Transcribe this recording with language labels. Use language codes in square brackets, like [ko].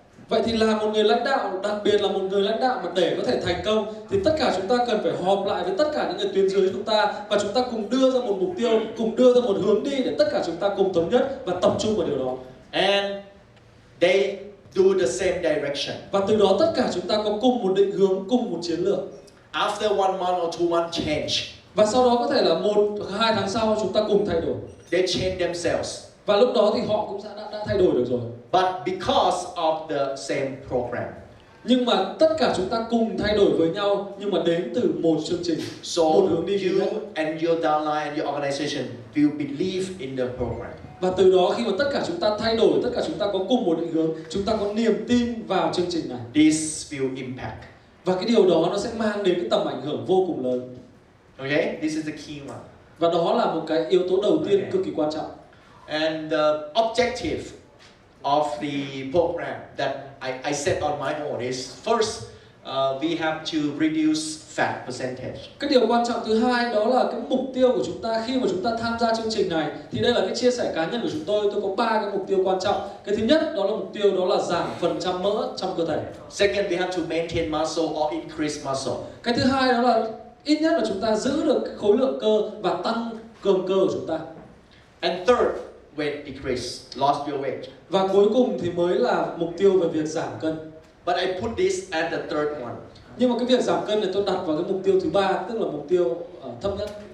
[vi] Vậy thì là một người lãnh đạo, đặc biệt là một người lãnh đạo mà để có thể thành công thì tất cả chúng ta cần phải họp lại với tất cả những người tuyến dưới chúng ta, và chúng ta cùng đưa ra một mục tiêu, cùng đưa ra một hướng đi để tất cả chúng ta cùng thống nhất và tập trung vào điều đó. [en] And they do the same direction. [vi] Và từ đó tất cả chúng ta có cùng một định hướng, cùng một chiến lược. [en] After 1 month or 2 months change, [vi] Và sau đó có thể là 1-2 tháng sau chúng ta cùng thay đổi. [en] they change themselves. [vi] Và lúc đó thì họ cũng đã thay đổi được rồi. [en] But because of the same program. [vi] Nhưng mà tất cả chúng ta cùng thay đổi với nhau, nhưng mà đến từ một chương trình, [en] So [vi] một hướng đi duy nhất. [en] you and your downline and your organization will believe in the program. [vi] Và từ đó khi mà tất cả chúng ta thay đổi, tất cả chúng ta có cùng một định hướng, chúng ta có niềm tin vào chương trình này. [en] This will impact. [vi] Và cái điều đó nó sẽ mang đến cái tầm ảnh hưởng vô cùng lớn. [en] Okay, this is the key one. [vi] Và đó là một cái yếu tố đầu tiên [en] Okay. [vi] cực kỳ quan trọng. [en] And the objective of the program that I set on my own is first, we have to reduce fat percentage. [vi] Cái điều quan trọng thứ hai đó là cái mục tiêu của chúng ta khi mà chúng ta tham gia chương trình này, thì đây là cái chia sẻ cá nhân của chúng tôi có 3 cái mục tiêu quan trọng. Cái thứ nhất đó là mục tiêu đó là giảm phần trăm mỡ trong cơ thể. [en] Second, we have to maintain muscle or increase muscle. [vi] Cái thứ hai đó là ít nhất là chúng ta giữ được cái khối lượng cơ và tăng cường cơ của chúng ta. [en] And third, weight decrease, lost your weight. [vi] Và cuối cùng thì mới là mục tiêu về việc giảm cân. [en] But I put this at the third one. [vi] Nhưng mà cái việc giảm cân này tôi đặt vào cái mục tiêu thứ ba, tức là mục tiêu thấp nhất.